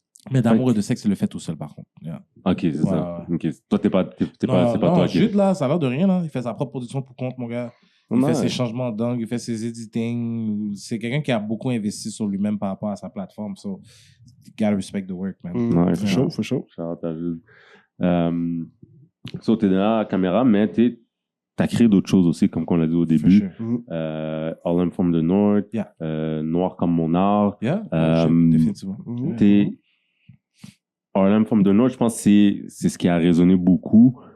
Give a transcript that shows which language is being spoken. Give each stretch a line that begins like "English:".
French: Mais Fait d'amour et de sexe, il le fait tout seul, par contre.
English: Yeah.
French: Ok, c'est ça. Ok. Toi, c'est pas Non, toi qui. Jude, là, ça a l'air de rien, là. Il fait sa propre production pour compte, mon gars. Il fait Ouais. ses changements d'angle, il fait ses editing. C'est quelqu'un qui a beaucoup investi sur lui-même par rapport à sa plateforme.
English: So, you gotta respect the work, man.
French: Ouais,
English: For sure, for sure.
French: Shout-out à Jude. So, t'es derrière la caméra, mais t'as créé d'autres choses aussi, comme on l'a dit au début.
English: For sure. All I'm from the North, Yeah.
French: Noir comme mon art. Yeah, définitivement. All I'm from the North, je pense que c'est ce qui a résonné beaucoup.